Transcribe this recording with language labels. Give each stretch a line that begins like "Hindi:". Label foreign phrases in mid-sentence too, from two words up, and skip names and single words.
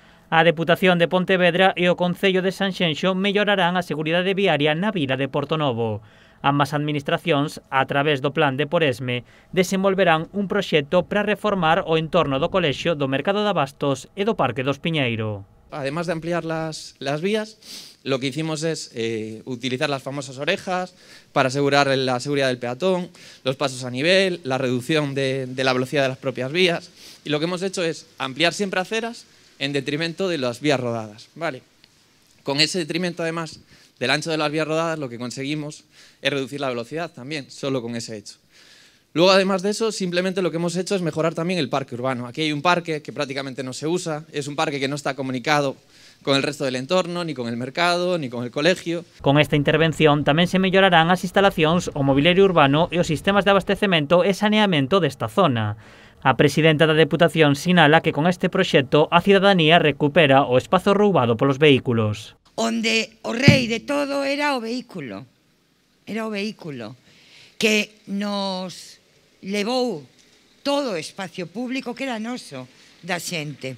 Galician: A Deputación de Pontevedra e o Concello de Sanxenxo mellorarán a seguridade viaria na vila de Portonovo. Ambas administracións, a través do Plan de Poresme, desenvolverán un proxecto para reformar o entorno do colexio do Mercado de Abastos e do Parque do Espiñeiro.
Spanish: Además de ampliar las vías, lo que hicimos es utilizar las famosas orejas para asegurar la seguridad del peatón, los pasos a nivel, la reducción de la velocidad de las propias vías. Y lo que hemos hecho es ampliar siempre aceras en detrimento de las vías rodadas, ¿vale? Con ese detrimento, además del ancho de las vías rodadas, lo que conseguimos es reducir la velocidad también, solo con ese hecho. Luego, además de eso, simplemente lo que hemos hecho es mejorar también el parque urbano. Aquí hay un parque que prácticamente no se usa, es un parque que no está comunicado con el resto del entorno, ni con el mercado, ni con el colegio.
Galician: Con esta intervención tamén se mellorarán as instalacións, o mobiliario urbano e os sistemas de abastecemento e saneamento desta zona. A presidenta da Deputación sinala que con este proxecto a cidadanía recupera o espazo roubado polos vehículos. Onde o rei de todo era o vehículo. Era o vehículo que nos levou todo o espacio público que era noso, da xente.